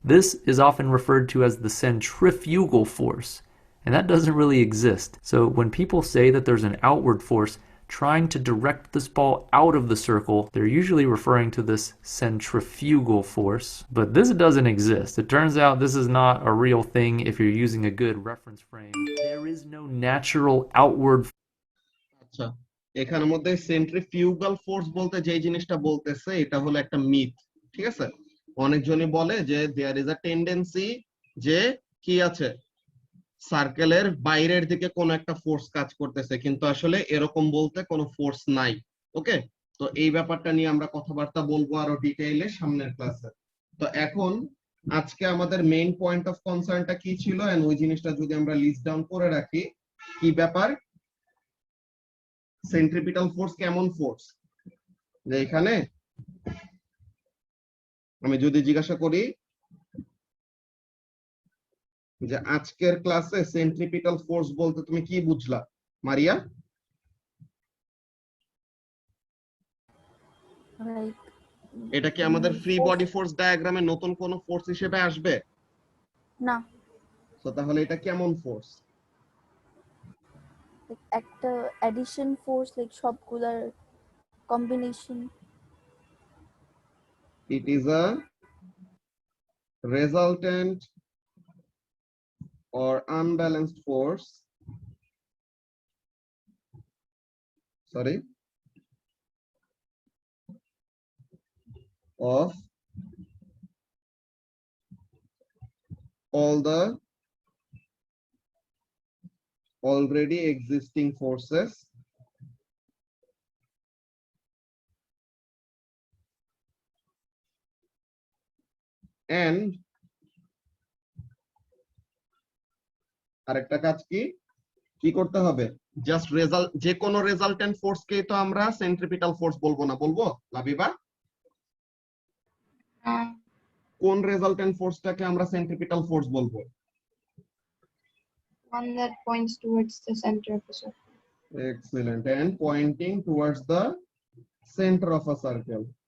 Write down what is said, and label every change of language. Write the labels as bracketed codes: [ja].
[en] This is often referred to as the centrifugal force, and that doesn't really exist. So when people say that there's an outward force, trying to direct this ball out of the circle, they're usually referring to this centrifugal force, but this doesn't exist. It turns out this is not a real thing if you're using a good reference frame. There is no natural outward. [bn] আচ্ছা, এখানের মধ্যে centrifugal force বলতে যে জিনিসটা বলতেছে এটা হলো একটা মিথ, ঠিক আছে? অনেকজনই বলে যে [en] there is a tendency [bn] যে কি আছে, সার্কেলের বাইরের দিকে কোনো একটা ফোর্স কাজ করতেছে, কিন্তু আসলে এরকম বলতে কোনো ফোর্স নাই। ওকে, তো এই ব্যাপারটা নিয়ে আমরা কথাবার্তা বলবো আরো ডিটেইলে সামনের ক্লাসে। তো এখন আজকে আমাদের মেইন পয়েন্ট অফ কনসার্নটা কি ছিল, এন্ড ওই জিনিসটা যদি আমরা লিস্ট ডাউন করে রাখি, কি ব্যাপার, সেন্ট্রিপিটাল ফোর্স কেমন ফোর্স, যে এখানে আমি যদি জিজ্ঞাসা করি যে আজকের ক্লাসে সেন্ট্রিপিটাল ফোর্স বলতে তুমি কি বুঝলা মারিয়া? Like এটা কি আমাদের ফ্রি বডি ফোর্স ডায়াগ্রামে নতুন কোন ফোর্স হিসেবে আসবে? না, তো তাহলে এটা কেমন ফোর্স? [en] like একটা addition force, like সবগুলার combination. It is a resultant or unbalanced force, sorry, of all the already existing forces [bn] and আরেকটা কাজ কি করতে হবে, জাস্ট রেজাল্ট, যে কোনো রেজাল্টেন্ট ফোর্স কে তো আমরা সেন্ট্রিপিটাল ফোর্স বলবো না, বলবো লাবিবা? কোন রেজাল্টেন্ট ফোর্সটাকে আমরা সেন্ট্রিপিটাল ফোর্স বলবো? [en] One that points towards the center of the circle. Excellent, and pointing towards the center of a circle.